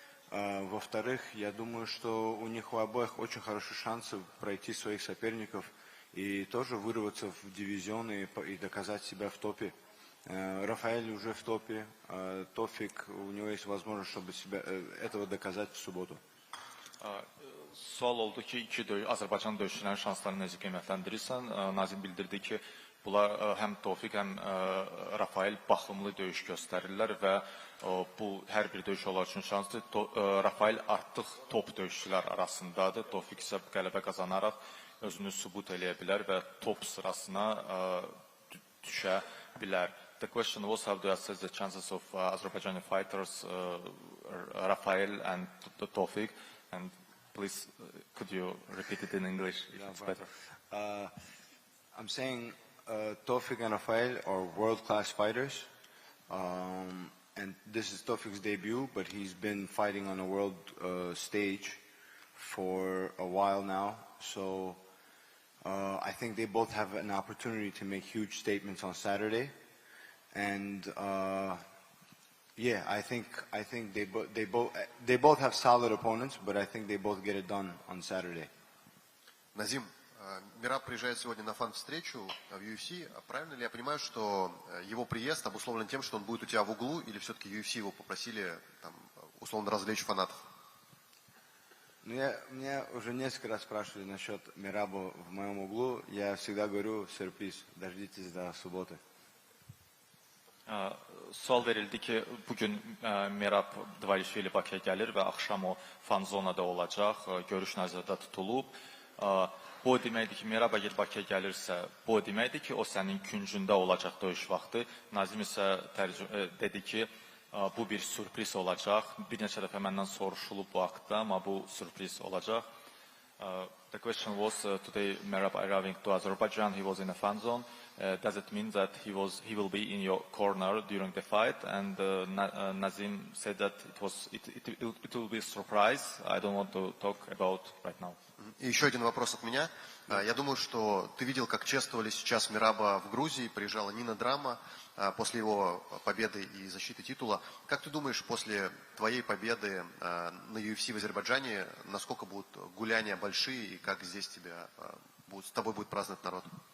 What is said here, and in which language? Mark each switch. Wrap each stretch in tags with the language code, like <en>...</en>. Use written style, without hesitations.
<ru>Во-вторых, я думаю, что у них у обоих очень хорошие шансы пройти своих соперников и тоже вырваться в дивизионы и доказать себя в топе. Рафаэль уже в топе, Тофик, у него есть возможность, чтобы этого доказать в субботу.</ru> <az>Sual oldu ki, Azərbaycan döyüşçülərinin şanslarını necə qiymətləndirirsən? Nazim bildirdi ki, bunlar həm Tofiq, həm Rafael baxımlı döyüş göstərirlər və bu hər bir döyüş onlar üçün şansdır. Rafael artıq top döyüşçülər arasındadır. Tofiq isə qələbə qazanaraq özünü sübut eləyə bilər və top sırasına düşə bilər.</az> <en>The question was, how do you assess the chances of Azerbaijani fighters, Rafael and Tofiq? And please, could you repeat it in English if it's better? I'm saying Tofiq and Rafael are world-class fighters. And this is Tofik's debut, but he's been fighting on a world stage for a while now. So I think they both have an opportunity to make huge statements on Saturday. And yeah, I think they both have solid opponents, but I think they both get it done on Saturday.</en> <ru>Назим, Мераб приезжает сегодня на фан-встречу в UFC. Правильно ли я понимаю, что его приезд обусловлен тем, что он будет у тебя в углу, или все-таки UFC его попросили там, условно развлечь фанатов? Меня уже несколько раз спрашивали насчет Мераба в моем углу. Я всегда говорю сюрприз, дождитесь до субботы.</ru> <az>Sual verildi ki, bugün Merab Dvalishvili ilə Bakıya gəlir və axşam o fan zonada olacaq, görüş nəzərdə tutulub. Bu deməkdir ki, Merab əgər Bakıya gəlirsə, bu deməkdir ki, o sənin küncündə olacaq döyüş vaxtı. Nazim isə dedi ki, bu bir sürpriz olacaq. Bir neçə dəfə məndən soruşulub bu haqda, amma bu sürpriz olacaq.</az> <en>The question was today Merab arriving to Azerbaijan, he was in a fan zone. Does it mean that he will be in your corner during the fight? And Nazim said that it will be a surprise. I don't want to talk about right now.</en> <ru>И еще один вопрос от меня. Я думаю, что ты видел, как чествовали сейчас Мераба в Грузии, приезжала Нина Драма после его победы и защиты титула. Как ты думаешь, после твоей победы на UFC в Азербайджане, насколько будут гуляния большие и как здесь с тобой будет праздновать народ?</ru>